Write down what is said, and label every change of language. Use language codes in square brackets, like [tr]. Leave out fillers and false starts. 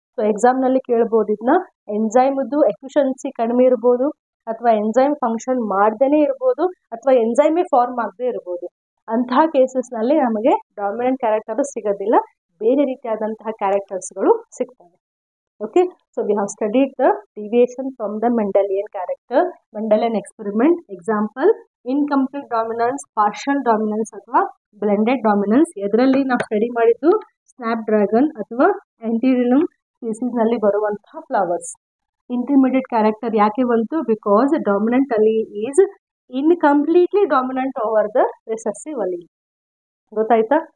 [kn] So ಎಕ್ಸಾಮ್ನಲ್ಲಿ ಕೇಳ್ಬೋದು ಇದನ್ನ. ಎಂಜೈಮ್ದು efficiency ಕಡಿಮೆ ಇರ್ಬೋದು, ಅಥವಾ ಎಂಜೈಮ್ ಫಂಕ್ಷನ್ ಮಾಡ್ದೇ ಇರ್ಬೋದು, ಅಥವಾ ಎಂಜೈಮೇ ಫಾರ್ಮ್ ಆಗದೆ ಇರ್ಬೋದು. ಅಂತಹ ಕೇಸಸ್ನಲ್ಲಿ ನಮಗೆ ಡಾಮಿನೆಂಟ್ ಕ್ಯಾರೆಕ್ಟರು ಸಿಗೋದಿಲ್ಲ, ಬೇರೆ ರೀತಿಯಾದಂತಹ ಕ್ಯಾರೆಕ್ಟರ್ಸ್ಗಳು ಸಿಗ್ತವೆ. [en] Okay, so we have studied the deviation from the Mendelian character, Mendelian experiment. Example, incomplete dominance, partial dominance ಅಥವಾ blended dominance. [kn] ಇದರಲ್ಲಿ ನಾವು ಸ್ಟಡಿ ಮಾಡಿದ್ದು ಸ್ನ್ಯಾಪ್ ಡ್ರ್ಯಾಗನ್ ಅಥವಾ ಆಂಟಿರಿಲಮ್ ಸ್ಪೀಸೀಸ್ನಲ್ಲಿ ಬರುವಂತಹ ಫ್ಲವರ್ಸ್. [en] intermediate character [kn] ಯಾಕೆ ಬಂತು? [en] Because dominant allele is incompletely dominant over the recessive allele. [kn] ಗೊತ್ತಾಯ್ತಾ?